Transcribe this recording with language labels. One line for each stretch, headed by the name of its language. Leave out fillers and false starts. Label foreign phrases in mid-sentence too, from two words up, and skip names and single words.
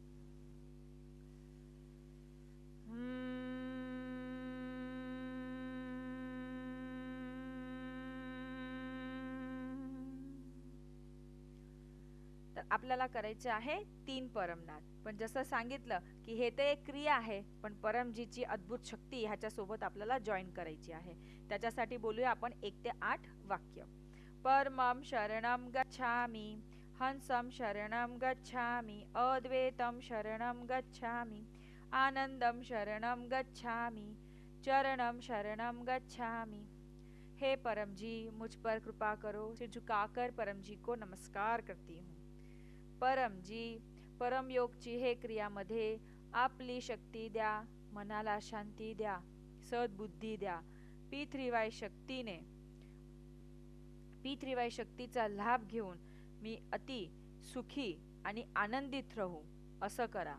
Marathi: तर आपल्याला करायचे आहे 3 परमनाद. पण जसं सांगितलं की हे तर एक क्रिया आहे, पण परमजीची अद्भुत शक्ती ह्याच्या सोबत आपल्याला जॉईन करायची आहे. त्याच्यासाठी बोलूया आपण 1 ते 8 वाक्य.
Sanskrit: परमं शरणं गच्छामि, हंसं शरणं गच्छामि, अद्वैतं शरणं गच्छामि, आनंदं शरणं गच्छामि, चरणं शरणं गच्छामि.
Hindi: हे परम जी, मुझ पर कृपा करो. सिर झुकाकर परम जी को नमस्कार करती हूँ.
Marathi: परम जी, परम योगची हे क्रियामध्ये आपली शक्ती द्या, मनाला शांती द्या, सद्बुद्धी द्या. P3Y शक्तीचा लाभ घेऊन मी अति सुखी आणि आनंदित राहू, असं करा.